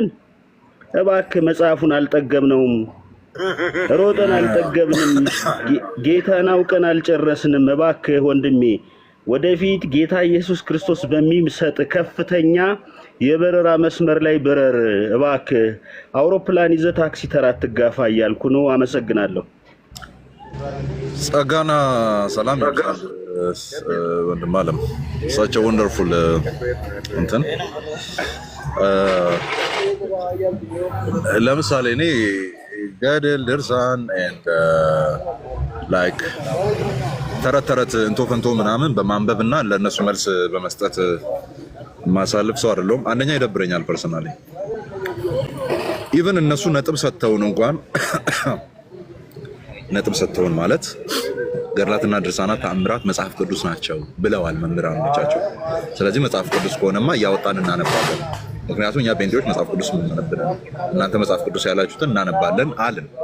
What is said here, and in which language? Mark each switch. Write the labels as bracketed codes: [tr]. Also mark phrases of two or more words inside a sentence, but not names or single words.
[am] እባክህ መጽሐፉን አልጠገብነውም፣ ሮጠን አልጠገብንም፣ ጌታን አውቀን አልጨረስንም። እባክህ ወንድሜ ወደፊት ጌታ ኢየሱስ ክርስቶስ በሚሰጥ ከፍተኛ የበረራ መስመር ላይ በረር። እባክህ አውሮፕላን ይዘህ ታክሲ ተራ አትጋፋ እያልኩ ነው። አመሰግናለሁ። ጸጋና ሰላም ይብዛል ወንድም አለም። [en] such a wonderful [am] እንትን ለምሳሌ እኔ ገድል ድርሳን [en] and like [am] ተረት እንቶ ፈንቶ ምናምን በማንበብና ለነሱ መልስ በመስጠት ማሳለፍ ሰው አይደለም። አንደኛ ይደብረኛል ፐርሰናሊ። ኢቭን እነሱ ነጥብ ሰጥተውን እንኳን ነጥብ ሰጥተውን ማለት ገድላትና ድርሳናት ተአምራት መጽሐፍ ቅዱስ ናቸው ብለዋል መምህራኖቻቸው። ስለዚህ መጽሐፍ ቅዱስ ከሆነማ እያወጣን እናነባለን። ምክንያቱም እኛ ጴንጤዎች መጽሐፍ ቅዱስ እናነባለን፣ እናንተ መጽሐፍ ቅዱስ ያላችሁትን እናነባለን አልን።